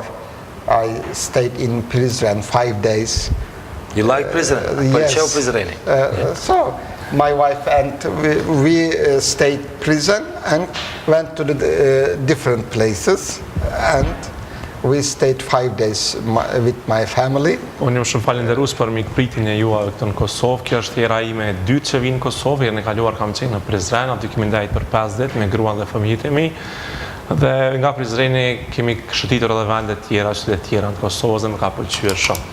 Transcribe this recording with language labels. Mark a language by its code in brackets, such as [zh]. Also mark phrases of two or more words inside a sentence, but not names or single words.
[en] I stayed in Prizren 5 days. You like Prizren? Yes. [sq] Pëlqeu Prizreni? [en] So my wife and we stayed prison and went to the different places, and we stayed 5 days with my family. [sq] Unë jam shumë falenderues për mikpritin e juaj këtu në Kosovë. Kjo është hera ime e dytë që vin në Kosovë. Herën e kaluar kam qenë në Prizren, aty kemi ndajtur për 5 ditë me gruan dhe fëmijët e mi. Dhe nga Prizreni kemi shëtitur edhe vende të tjera, qytete të tjera në Kosovë dhe më ka pëlqyer shumë.